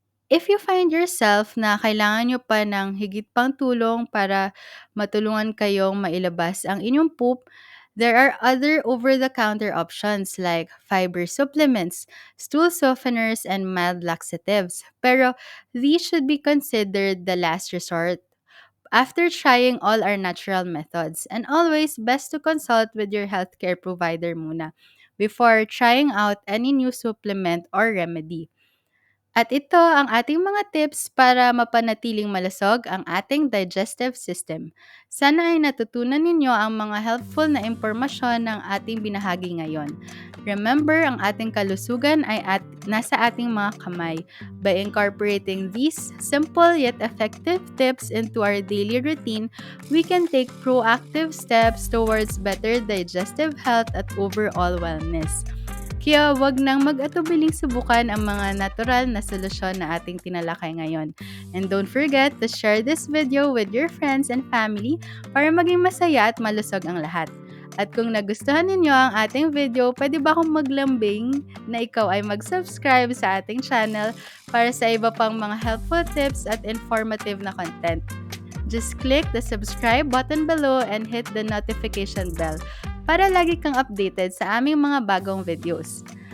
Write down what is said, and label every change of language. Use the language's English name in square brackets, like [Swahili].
[English] If you find yourself [Filipino] na kailangan nyo pa ng higit pang tulong para matulungan kayong mailabas ang inyong poop, [English] there are other over-the-counter options like fiber supplements, stool softeners, and mild laxatives. Pero these should be considered the last resort after trying all our natural methods. And always best to consult with your healthcare provider muna before trying out any new supplement or remedy. [Filipino] At ito ang ating mga tips para mapanatiling malusog ang ating digestive system. Sana ay natutunan ninyo ang mga helpful na impormasyon ng ating binahagi ngayon. Remember, ang ating kalusugan ay nasa ating mga kamay. [English] By incorporating these simple yet effective tips into our daily routine, we can take proactive steps towards better digestive health at overall wellness. [Filipino] Kaya wag nang mag-atubiling subukan ang mga natural na solusyon na ating tinalakay ngayon. [English] And don't forget to share this video with your friends and family [Filipino] para maging masaya at malusog ang lahat. At kung nagustuhan ninyo ang ating video, pwede ba akong maglambing na ikaw ay mag-subscribe sa ating channel para sa iba pang mga helpful tips at informative na content. [English] Just click the subscribe button below and hit the notification bell [Filipino] para lagi kang updated sa aming mga bagong videos.